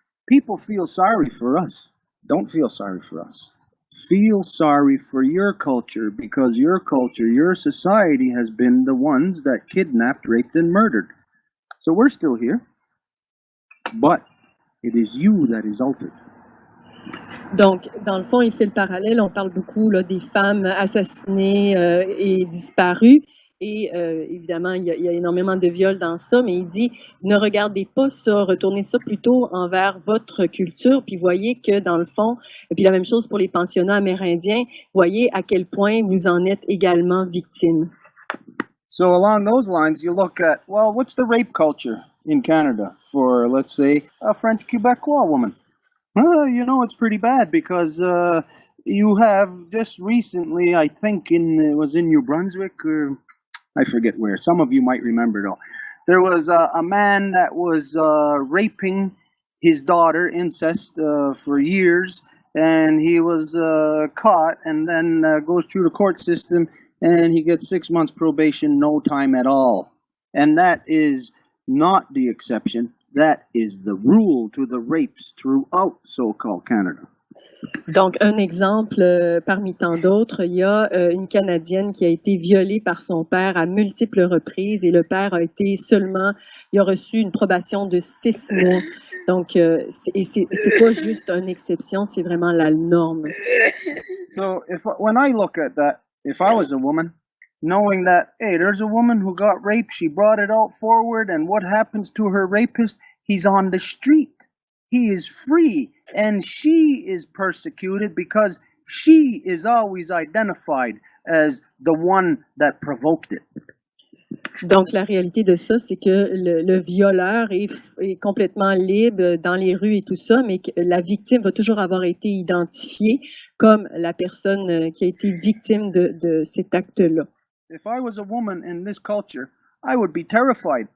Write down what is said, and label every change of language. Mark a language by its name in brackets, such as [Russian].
[English] People feel sorry for us. Don't feel sorry for us. Feel sorry for your culture, because your culture, your society has been the ones that kidnapped, raped, and murdered. So we're still here, but it is you that is altered. [French] Donc, dans le fond, il fait le parallèle. On parle beaucoup là, des femmes assassinées et disparues. Et évidemment, il y a énormément de viols dans ça, mais il dit, ne regardez pas ça, retournez ça plutôt envers votre culture, puis voyez que dans le fond, et puis la même chose pour les pensionnats amérindiens, voyez à quel point vous en êtes également victime. [English] So along those lines, you look at, well, what's the rape culture in Canada for, let's say, a French Quebecois woman? You know, it's pretty bad because you have just recently, I think it was in New Brunswick, or I forget where. Some of you might remember though. There was a man that was raping his daughter, incest, for years, and he was caught and then goes through the court system, and he gets 6 months probation, no time at all. And that is not the exception. That is the rule to the rapes throughout so-called Canada. [French] Donc, un exemple parmi tant d'autres, il y a une Canadienne qui a été violée par son père à multiples reprises et le père il a reçu une probation de 6 mois. Donc, c'est pas juste une exception, c'est vraiment la norme. [English] So, when I look at that, if I was a woman, knowing that, hey, there's a woman who got raped, she brought it out forward, and what happens to her rapist? He's on the street. He is free, and she is persecuted because she is always identified as the one that provoked it. [French] Donc, la réalité de ça, c'est que le violeur est complètement libre dans les rues et tout ça, mais que la victime va toujours avoir été identifiée comme la personne qui a été victime de cet acte-là. [English] If I was a woman in this culture, I would be terrified.